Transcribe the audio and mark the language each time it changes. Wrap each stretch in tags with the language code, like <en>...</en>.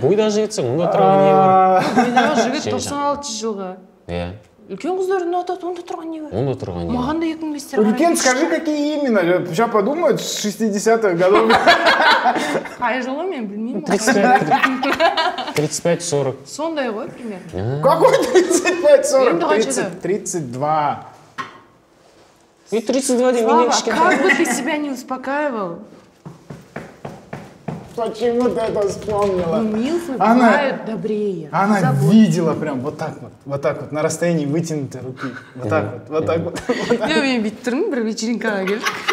<kk>Бойда жігітсің, онда тұрған не бар? Бойдағы жігіт 96 жылғы. Иә. Үлкен қыздарды ұнатады, онда тұрған не бар? Онда тұрған не бар? Маған да 2005-тер</kk> <ru>Үлкен, скажи, какие именно? Сейчас подумают, с 60-х годов.</ru> <kk>Қай жылы мен білмеймін. 35-40. Сондай ғой, примерно.</kk> <ru>Какой 35-40?</ru> <kk>Енді қаншада? 32. И 32 ден Слава, менен кішкентай.</kk> <ru>как бы ты себя не успокаивал? Почему ты это вспомнила? Милфы бывают добрее. Она видела прям вот так вот, на расстоянии вытянутой руки. Вот так вот.</ru> <kk>Жоқ, мен бүйтіп тұрмын, бір вечеринкаға келдік.</kk>